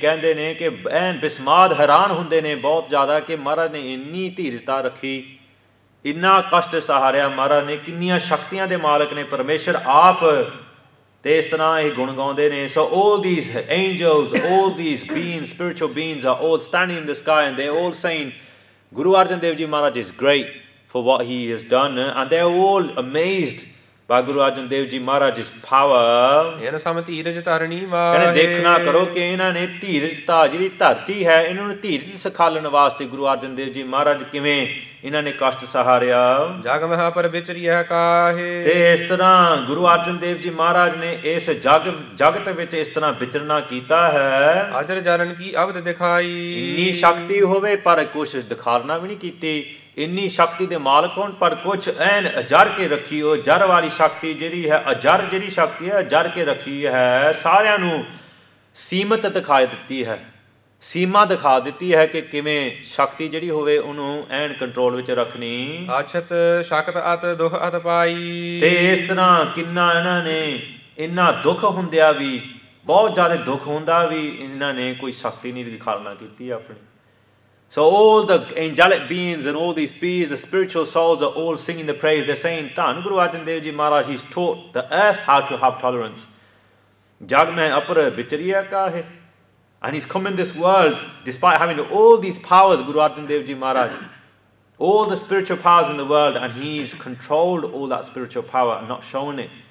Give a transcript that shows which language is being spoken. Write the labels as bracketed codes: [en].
[pa] ਕਹਿੰਦੇ ਨੇ ਕਿ ਐਨ ਬਿਸਮਾਦ ਹੈਰਾਨ ਹੁੰਦੇ ਨੇ ਬਹੁਤ ਜ਼ਿਆਦਾ ਕਿ ਮਹਾਰਾਜ ਨੇ ਇੰਨੀ ਧੀਰਜਤਾ ਰੱਖੀ, ਇੰਨਾ ਕਸ਼ਟ ਸਹਾਰਿਆ ਮਹਾਰਾਜ ਨੇ, ਕਿੰਨੀਆਂ ਸ਼ਕਤੀਆਂ ਦੇ ਮਾਲਕ ਨੇ ਪਰਮੇਸ਼ਰ ਆਪ। ਤੇ ਇਸ ਤਰ੍ਹਾਂ ਇਹ ਗੁਣ ਗਾਉਂਦੇ ਨੇ। [en] So all these angels, all these beings, spiritual beings are all standing in the sky and they're all saying Guru Arjan Dev Ji Maharaj is great for what he has done, and they're all amazed by Guru Arjan Dev Ji Maharaj's power. [pa] ਕਹਿੰਦੇ ਦੇਖਣਾ ਕਰੋ ਕਿ ਇਹਨਾਂ ਨੇ ਧੀਰਜਤਾ, ਜਿਹੜੀ ਧਰਤੀ ਹੈ ਇਹਨਾਂ ਨੂੰ ਧੀਰਜ ਸਿਖਾਲਣ ਵਾਸਤੇ ਗੁਰੂ ਅਰਜਨ ਦੇਵ ਜੀ ਮਹਾਰਾਜ ਕਿਵੇਂ ਇਹਨਾਂ ਨੇ ਕਸ਼ਟ ਸਹਾਰਿਆ। ਜਗ ਮਹਾ ਪਰ ਵਿਚਰਿਆ ਕਾਹੇ, ਤੇ ਇਸ ਤਰ੍ਹਾਂ ਗੁਰੂ ਅਰਜਨ ਦੇਵ ਜੀ ਮਹਾਰਾਜ ਨੇ ਇਸ ਜਗਤ ਵਿੱਚ ਇਸ ਤਰ੍ਹਾਂ ਵਿਚਰਨਾ ਕੀਤਾ ਹੈ। ਅਜਰ ਜਰਨ ਕੀ ਅਬਦ ਦਿਖਾਈ, ਇੰਨੀ ਸ਼ਕਤੀ ਹੋਵੇ ਪਰ ਕੁਛ ਦਿਖਾਲਣਾ ਵੀ ਨਹੀਂ ਕੀਤੀ। ਇੰਨੀ ਸ਼ਕਤੀ ਦੇ ਮਾਲਕ ਹੋਣ, ਪਰ ਕੁਝ ਐਨ ਅਜਰ ਕੇ ਰੱਖੀ। ਉਹ ਜਰ ਵਾਲੀ ਸ਼ਕਤੀ ਜਿਹੜੀ ਹੈ, ਅਜਰ ਜਿਹੜੀ ਸ਼ਕਤੀ ਹੈ ਅਜਰ ਕੇ ਰੱਖੀ ਹੈ, ਸਾਰਿਆਂ ਨੂੰ ਸੀਮਤ ਦਿਖਾਈ ਦਿੱਤੀ ਹੈ, ਸੀਮਾ ਦਿਖਾ ਦਿੱਤੀ ਹੈ ਕਿ ਕਿਵੇਂ ਸ਼ਕਤੀ ਜਿਹੜੀ ਹੋਵੇ ਉਹਨੂੰ ਐਨ ਕੰਟਰੋਲ ਵਿੱਚ ਰੱਖਣੀ। ਅਛਤ ਸ਼ਕਤ ਅਤ ਦੁਖ ਅਤ ਪਾਈ। ਤੇ ਇਸ ਤਰ੍ਹਾਂ ਕਿੰਨਾ ਇਹਨਾਂ ਨੇ, ਇੰਨਾ ਦੁੱਖ ਹੁੰਦਿਆਂ ਵੀ, ਬਹੁਤ ਜ਼ਿਆਦਾ ਦੁੱਖ ਹੁੰਦਾ ਵੀ, ਇਹਨਾਂ ਨੇ ਕੋਈ ਸ਼ਕਤੀ ਨਹੀਂ ਦੀ ਖਾਲਨਾ ਕੀਤੀ ਆਪਣੀ। [en] So all the angelic beings and all these beings, the spiritual souls are all singing the praise. They're saying, [pa] ਧੰਨ ਗੁਰੂ ਅਰਜਨ ਦੇਵ ਜੀ ਮਹਾਰਾਜ, [en] he's taught the earth how to have tolerance. [pa] ਜਗ ਮੈਂ ਅਪਰ ਵਿਚਰਿਆ ਕਾਹੇ, [en] and he's come in this world despite having all these powers, Guru Arjan Dev Ji Maharaj, all the spiritual powers in the world, and he's controlled all that spiritual power and not shown it.